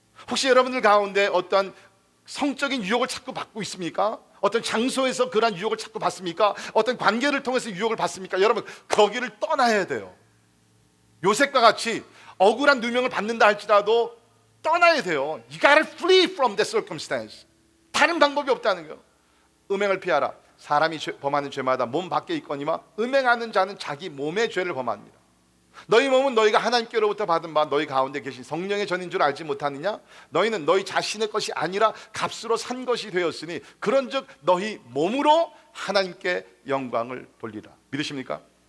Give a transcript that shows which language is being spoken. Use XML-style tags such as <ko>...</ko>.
<ko>혹시 여러분들 가운데 어떤 성적인 유혹을 자꾸 받고 있습니까? 어떤 장소에서 그러한 유혹을 자꾸 받습니까? 어떤 관계를 통해서 유혹을 받습니까? 여러분 거기를 떠나야 돼요. 요셉과 같이 억울한 누명을 받는다 할지라도 떠나야 돼요.</ko> <en>You gotta flee from that circumstance.</en> <ko>다른 방법이 없다는 거예요. 음행을 피하라. 사람이 범하는 죄마다 몸 밖에 있거니와 음행하는 자는 자기 몸의 죄를 범합니다. 너희 몸은 너희가 하나님께로부터 받은 바 너희 가운데 계신 성령의 전인 줄 알지 못하느냐? 너희는 너희 자신의 것이 아니라 값으로 산 것이 되었으니 그런즉 너희 몸으로 하나님께 영광을 돌리라. 믿으십니까?</ko>